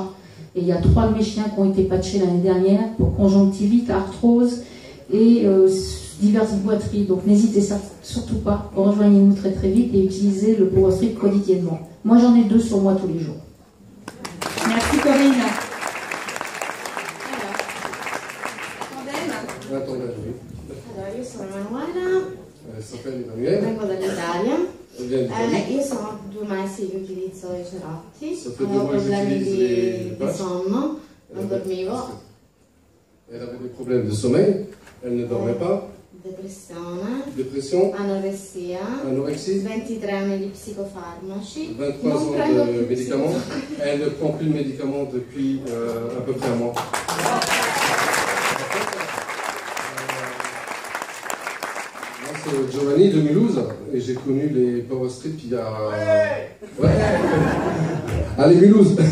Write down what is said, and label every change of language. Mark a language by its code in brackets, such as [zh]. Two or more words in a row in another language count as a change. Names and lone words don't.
[fr] Et il y a 3 de mes chiens qui ont été patchés l'année dernière pour conjonctivite, arthrose et diverses boiteries. Donc n'hésitez surtout pas, rejoignez-nous très très vite et utilisez le Power Strip quotidiennement. Moi j'en ai 2 sur moi tous les jours. Merci Corinne. [it] Allora, io sono Emanuela, vengo dall'Italia. Io sono 2 mesi che utilizzo i cerotti, avevo problemi di sonno, non dormivo. [fr] Elle avait des problèmes de sommeil, elle ne dormait pas. Dépression, anorexie, [it] 23 anni di psicofarmaci, [fr] 23 ans de médicaments. Elle ne prend plus de médicaments depuis à peu près un mois. Moi c'est Giovanni de Mulhouse et j'ai connu les Power Strip il y a... Ouais. Allez Mulhouse.